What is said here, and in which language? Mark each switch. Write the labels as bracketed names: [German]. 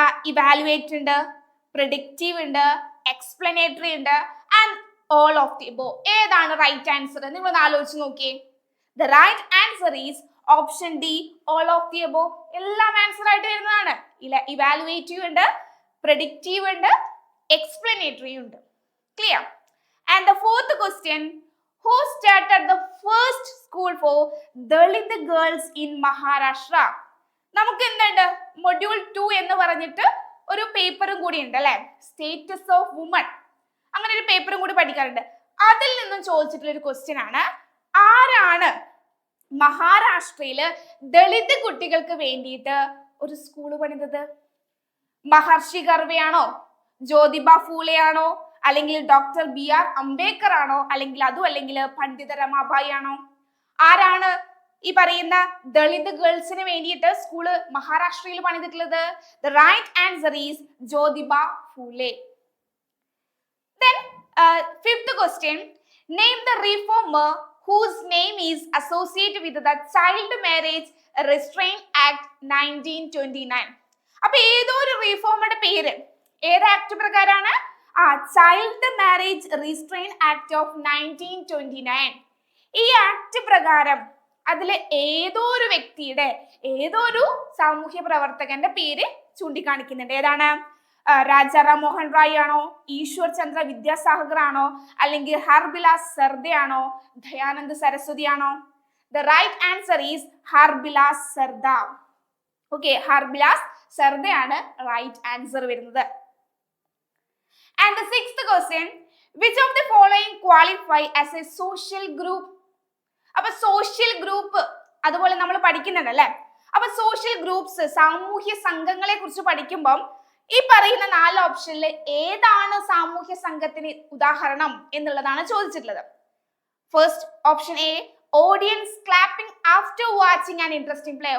[English] Evaluate ഉണ്ട്, predictive ഉണ്ട്, explanatory ഉണ്ട് and all of the above. [Malayalam] ഏതാണ് റൈറ്റ് ആൻസർ? നിങ്ങൾ ഒന്ന് ആലോചിച്ച് നോക്കിയേ. [English] The right answer is option D, all of the above. [Malayalam] എല്ലാം ആൻസർ ആയിട്ട് വരുന്നതാണ്. ഇവാലുവേറ്റീവ് ഉണ്ട്, പ്രിഡിക്റ്റീവ് ഉണ്ട്, എക്സ്പ്ലനേറ്ററി ഉണ്ട്. Clear? [English] And the fourth question, who started the first school for Dalit girls in Maharashtra? [Malayalam] നമുക്ക് എന്തുണ്ട്? മൊഡ്യൂൾ 2 എന്ന് പറഞ്ഞിട്ട് ഒരു പേപ്പറും കൂടി ഉണ്ട് അല്ലെ, സ്റ്റേറ്റസ് ഓഫ് വുമൺ. അങ്ങനെ ഒരു പേപ്പറും കൂടി പഠിക്കാറുണ്ട്. അതിൽ നിന്നും ചോദിച്ചിട്ടുള്ള ഒരു ക്വസ്റ്റ്യൻ ആണ്, ആരാണ് മഹാരാഷ്ട്രയില് ദളിത് കുട്ടികൾക്ക് വേണ്ടിയിട്ട് ഒരു സ്കൂൾ പണിതത്? മഹർഷി കർവെയാണോ, ജ്യോതിബ ഫൂലെയാണോ, അല്ലെങ്കിൽ ഡോക്ടർ BR അംബേദ്കർ ആണോ, അല്ലെങ്കിൽ പണ്ഡിത രമാബായി ആണോ? ആരാണ് ഈ പറയുന്ന ദളിത് ഗേൾസിന് വേണ്ടിയിട്ട് സ്കൂള് മഹാരാഷ്ട്രയിൽ പണിതിട്ടുള്ളത്? [English] The right answer is Jyotiba Phule. Then fifth question, name the reformer whose name is associated with the Child Marriage Restraint Act 1929. [Malayalam] അപ്പൊ ഏതോ ഒരു റീഫോമറുടെ പേര് ഏത് ആക്ട് പ്രകാരമാണ്? [English] Child marriage restrain act of 1929. [Malayalam] ഈ ആക്ട് പ്രകാരം അതിലെ ഏതോ ഒരു വ്യക്തിയുടെ, ഏതോ ഒരു സാമൂഹ്യ പ്രവർത്തകന്റെ പേര് ചൂണ്ടിക്കാണിക്കുന്നുണ്ട്. ഏതാണ്? രാജാറാം മോഹൻ റായ് ആണോ, ഈശ്വർ ചന്ദ്ര വിദ്യാസാഗർ ആണോ, അല്ലെങ്കിൽ ഹർബിലാസ് സർദെ ആണോ, ദയാനന്ദ് സരസ്വതി ആണോ? [English] The right answer is Harbilas Sarda. Okay, Harbilas Sarda [Malayalam] ആണ് [English] right answer വരുന്നത്. And the sixth question, which of the following qualify as a social group? [Malayalam] അപ്പൊ സോഷ്യൽ ഗ്രൂപ്പ് അതുപോലെ നമ്മൾ പഠിക്കുന്നുണ്ടല്ലേ. അപ്പൊ സോഷ്യൽ ഗ്രൂപ്പ്സ്, സാമൂഹ്യ സംഘങ്ങളെ കുറിച്ച് പഠിക്കുമ്പോൾ ഈ പറയുന്ന 4 ഓപ്ഷനിൽ ഏതാണ് സാമൂഹ്യ സംഘത്തിന് ഉദാഹരണം എന്നുള്ളതാണ് ചോദിച്ചിട്ടുള്ളത്. [English] First option A, audience clapping after watching an interesting play.